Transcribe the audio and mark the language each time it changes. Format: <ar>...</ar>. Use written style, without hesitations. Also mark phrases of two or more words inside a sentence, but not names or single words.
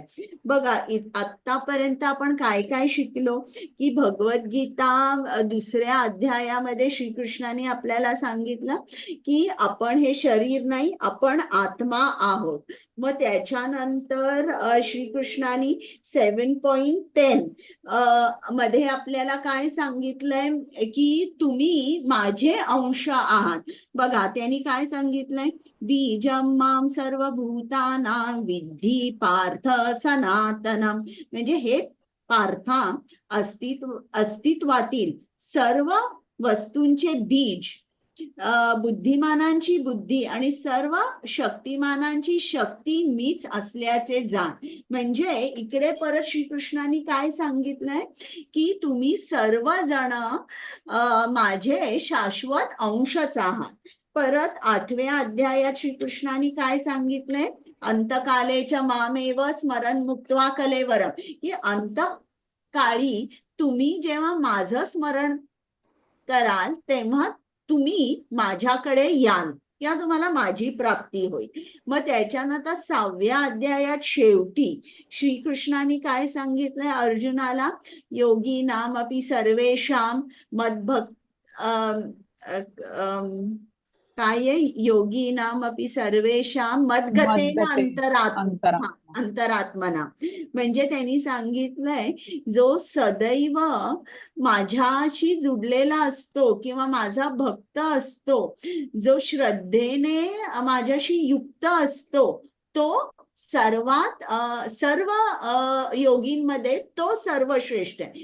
<mr>बघा, आतापर्यंत आपण काय काय शिकलो की भगवद्गीता 2ऱ्या अध्यायामध्ये श्रीकृष्णाने आपल्याला सांगितलं की आपण हे शरीर नाही, आपण आत्मा आहोत. मग त्याच्यानंतर श्रीकृष्णाने 7.10 मध्ये आपल्याला काय सांगितलंय की तुम्ही माझे अंश आहात. बघा त्यांनी काय सांगितलंय,</mr> <sa>बीजं मां सर्वभूतानां विद्धि पार्थ सनातनम.</sa> <mr>म्हणजे हे पार्था अस्तित्वातील सर्व वस्तूंचे बीज, बुद्धिमानांची बुद्धी आणि सर्व शक्तिमानांची शक्ती मीच असल्याचे जाण. म्हणजे इकडे परत श्रीकृष्णाने काय सांगितलंय की तुम्ही सर्वजण माझे शाश्वत अंशच आहात. परत 8व्या अध्यायात श्रीकृष्णाने काय सांगितलंय,</mr> <sa>अंतकालेच्या मामेव स्मरण मुक्त्वा कलेवरम.</sa> <mr>की अंतकाळी तुम्ही जेव्हा माझं स्मरण कराल तेव्हा तुम्ही माझ्याकडे याल किंवा तुम्हाला माझी प्राप्ती होईल. मग त्याच्यानंतर 6व्या अध्यायात शेवटी श्रीकृष्णाने काय सांगितलंय अर्जुनाला,</mr> <sa>योगी नाम अपि सर्वेषां मद्भक्त काय योगी नाम अपि सर्वेषां मद्गतेन अंतरात्मना.</sa> <mr>म्हणजे त्यांनी सांगितलंय जो सदैव माझ्याशी जुडलेला असतो किंवा माझा भक्त असतो, जो श्रद्धेने माझ्याशी युक्त असतो, तो सर्व योगींमध्ये तो सर्वश्रेष्ठ आहे.</mr>